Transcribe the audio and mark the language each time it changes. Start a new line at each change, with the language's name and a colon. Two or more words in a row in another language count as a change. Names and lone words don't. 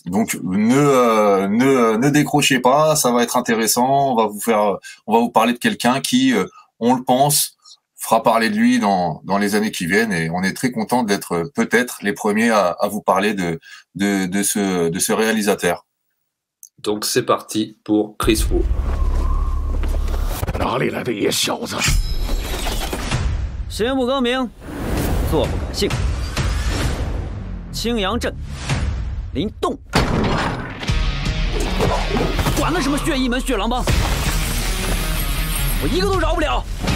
French: Donc ne décrochez pas, ça va être intéressant. On va vous parler de quelqu'un qui, on le pense, fera parler de lui dans les années qui viennent. Et on est très content d'être peut-être les premiers à vous parler de ce réalisateur. Donc c'est parti pour Chris Wu.
Chinese: 哪里来的野小子？行不更名，坐不改姓。青阳镇，林动，管他什么血一门血狼帮，我一个都饶不了。